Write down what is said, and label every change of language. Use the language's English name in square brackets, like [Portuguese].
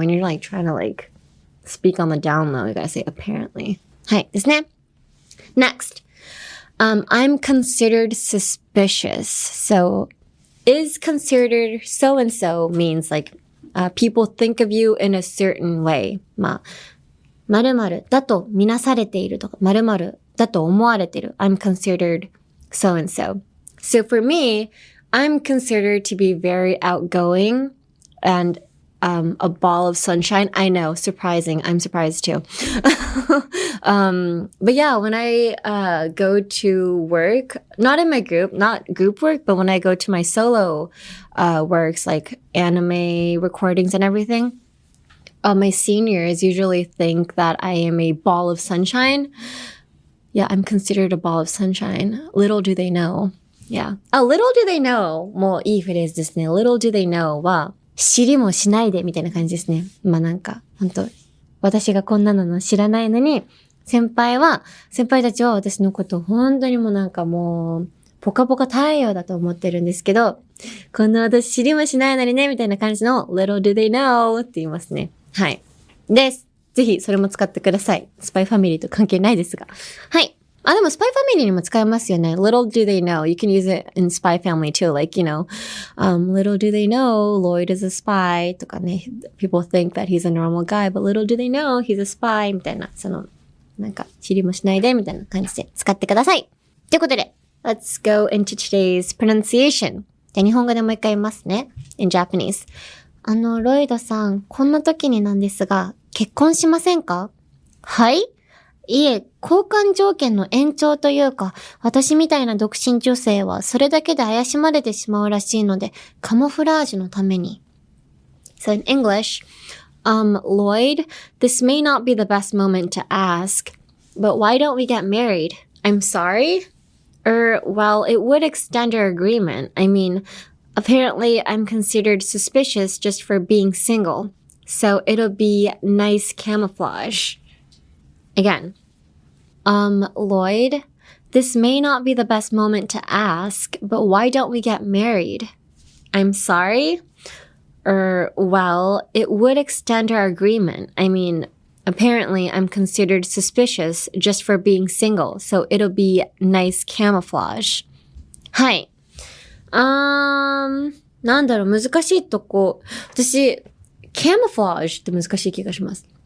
[English] When you're like trying to like speak on the down low, you gotta say apparently. [Japanese] はいですね。 [English] Next. I'm considered suspicious. So, is considered so-and-so means like, people think of you in a certain way. [Japanese] まあ、〇〇だとみなされているとか、〇〇だと思われている。 [English] I'm considered so and so. So for me, I'm considered to be very outgoing and a ball of sunshine. I know, surprising. I'm surprised too. But yeah, when I go to work, not in my group, not group work, but when I go to my solo works, like anime recordings and everything, my seniors usually think that I am a ball of sunshine. Yeah, I'm considered a ball of sunshine. Little do they know. Yeah. Little do they know. [Japanese] もういいフレーズですね。 [English] Little do they know [Japanese] は、知りもしないでみたいな感じですね。まあなんか、本当私がこんなの知らないのに、先輩たちは私のことを本当にもうなんかもう、ポカポカ太陽だと思ってるんですけど、こんな私知りもしないのにね、みたいな感じの [English] Little do they know [Japanese] って言いますね。はい。です。ぜひそれも使ってください。スパイファミリーと関係ないですが。はい。でもスパイファミリーにも使えますよね。 [English] Little do they know. You can use it in spy family too. Like, little do they know Loid is a spy [Japanese] とかね。 [English] People think that he's a normal guy, but little do they know he's a spy [Japanese] みたいな、なんか、知りもしないでみたいな感じで使ってください。ということで、 [English] Let's go into today's pronunciation. [Japanese] じゃあ日本語でもう一回言いますね。 [English] In Japanese. [Japanese] ロイドさん、こんな時になんですが、結婚しませんか？はい？いえ、交換条件の延長というか、私みたいな独身女性はそれだけで怪しまれてしまうらしいので、カモフラージュのために。 [English] So in English, Loid, this may not be the best moment to ask, but why don't we get married? I'm sorry? Well, it would extend our agreement. I mean, apparently I'm considered suspicious just for being single. So it'll be nice camouflage. Again, Loid, this may not be the best moment to ask, but why don't we get married? I'm sorry? Well, it would extend our agreement. I mean, apparently I'm considered suspicious just for being single, so it'll be nice camouflage. [Japanese] はい。なんだろう、難しいとこ。私、camouflage って難しい気がします。